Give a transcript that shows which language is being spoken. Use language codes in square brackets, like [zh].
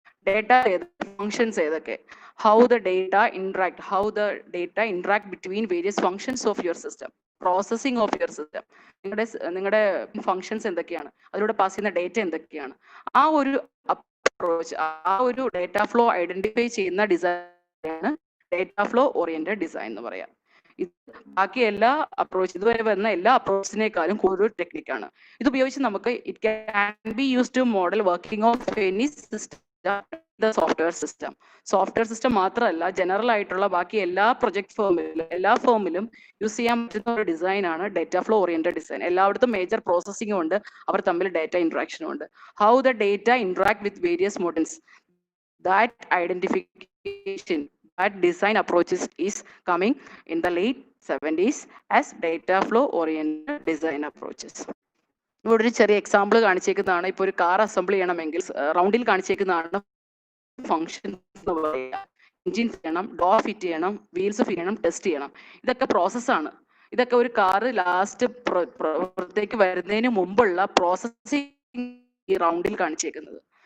[en] Data functions ഏതൊക്കെ, how the data interact between various functions of your system, processing of your system. [ml] നിങ്ങളുടെ functions എന്തൊക്കെയാണ്, അതിലൂടെ pass ചെയ്യുന്ന data എന്തൊക്കെയാണ്, ആ ഒരു അപ്രോച്ച്, ആ ഒരു ഡേറ്റ ഫ്ലോ ഐഡന്റിഫൈ ചെയ്യുന്ന ഡിസൈനാണ് ഡേറ്റ ഫ്ലോ ഓറിയന്റഡ് ഡിസൈൻ എന്ന് പറയാം. ബാക്കി എല്ലാ അപ്രോച്ച്, ഇതുവരെ വരുന്ന എല്ലാ അപ്രോച്ചിനേക്കാളും ഒരു ടെക്നിക്കാണ്. ഇത് ഉപയോഗിച്ച് നമുക്ക് [en] it can be use to model working of any system, [ml] software system മാത്രമല്ല, ജനറൽ ആയിട്ടുള്ള ബാക്കി എല്ലാ ഫേമിലും യൂസ് ചെയ്യാൻ പറ്റുന്ന ഒരു ഡിസൈൻ ആണ് ഡേറ്റ ഫ്ലോ ഓറിയന്റഡ് ഡിസൈൻ. എല്ലായിടത്തും മേജർ പ്രോസസ്സിംഗും ഉണ്ട്, അവർ തമ്മിൽ ഡേറ്റ ഇന്ററാക്ഷനും ഉണ്ട്. [en] How the data interact with various models, that identification, that design approaches is coming in the late 70s as data flow oriented design approaches. [ml] ഇവിടെ ഒരു ചെറിയ example കാണിച്ചേക്കുന്നതാണ്. ഇപ്പോൾ ഒരു car assemble ചെയ്യണമെങ്കിൽ റൗണ്ടിൽ കാണിച്ചേക്കുന്നതാണ് ഫംഗ്ഷൻ എന്ന് പറയുക. എഞ്ചിൻ ചെയ്യണം, ഡോർ ഫിറ്റ് ചെയ്യണം, വീൽസ് ഫിറ്റ് ചെയ്യണം, ടെസ്റ്റ് ചെയ്യണം. ഇതൊക്കെ പ്രോസസ്സാണ്. ഇതൊക്കെ ഒരു കാറ് ലാസ്റ്റ് പുറത്തേക്ക് വരുന്നതിന് മുമ്പുള്ള പ്രോസസ്സിംഗ് ഈ റൗണ്ടിൽ കാണിച്ചേക്കുന്നത്.